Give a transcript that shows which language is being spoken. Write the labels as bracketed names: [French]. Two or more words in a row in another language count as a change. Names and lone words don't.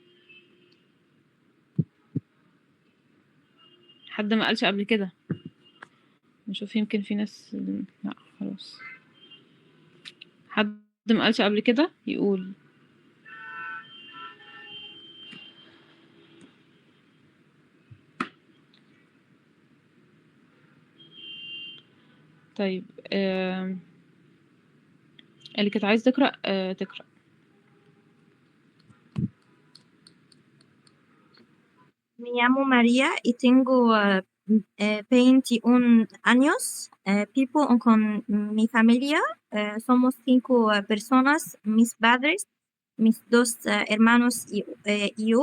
[Arabic] حد ما قالش قبل كده نشوف يمكن في ناس لأ خلاص حد ما قالش قبل كده يقول. طيب اللي كانت عايزة تقرأ تقرأ. [Spanish] Me llamo María y tengo 21 años. Vivo con mi familia. Somos 5 personas, mis padres, mis 2 hermanos y yo.